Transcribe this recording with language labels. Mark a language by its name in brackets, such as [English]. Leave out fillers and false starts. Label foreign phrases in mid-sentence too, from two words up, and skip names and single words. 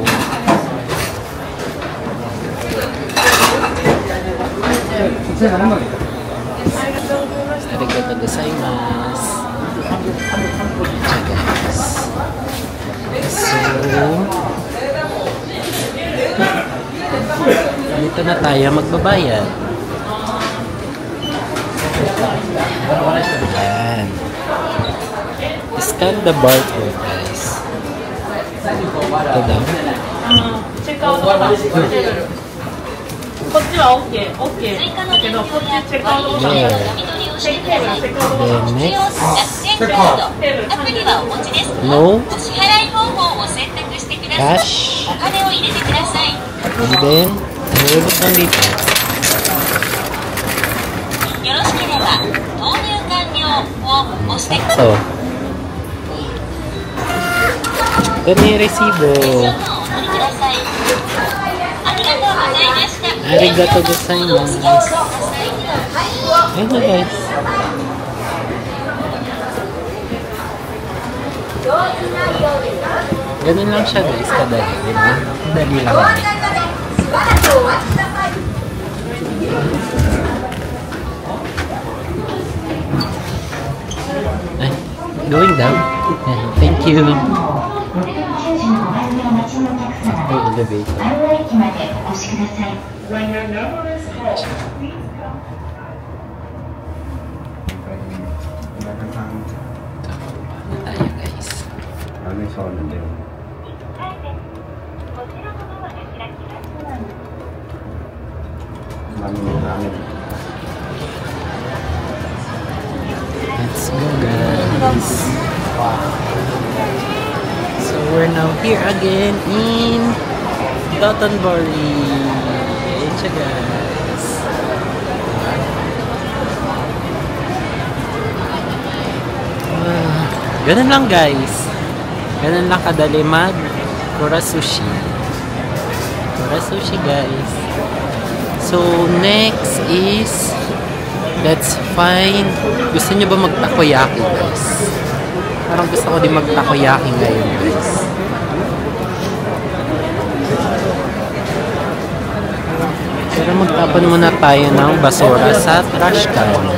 [Japanese] ありがとうございます. [Filipino] So, dito na tayo magbabayad. Ayan. [English] Scan the barcode, guys. [Filipino] Ito daw. [Japanese] チェックアウトボタン押してる。こっちは OK、OK だけど、こっちチェックアウトボタン。 [English] There. [Japanese] チェックテーブル、チェックアウトボタン。 [English] Then next, [Japanese] テーブル、アプリはお持ちですか？ [English] no, [Japanese] お支払い方法を選択してください。 [English] cash, [Japanese] お金を入れてください。 [English] and then, [Filipino] nilibot lang dito. [Japanese] よろしければ投入完了を押してください。 [Filipino] So, ito na yung resibo. [Japanese] お取りください。ありがとうございました。ありがとうございます. [Filipino] Ayun na, guys. Ganun lang siya, guys, kadali, di ba? Dali lang. Ay, [English] going down. Thank you. Oh, elevator. When your number is called, please come. [Filipino] Tayo, guys. [English] Let's go, guys. So we're now here again in Dotonbori. [Filipino] Ayan siya, guys. Ganun lang, guys. Ganun lang kadali mag Kura Sushi. [English] Kura Sushi, guys. So next is, let's find, [Filipino] gusto nyo ba mag-takoyaki, guys? Parang gusto ko din mag-takoyaki ngayon, guys. Pero magtapon muna tayo ng basura sa [English] trash can.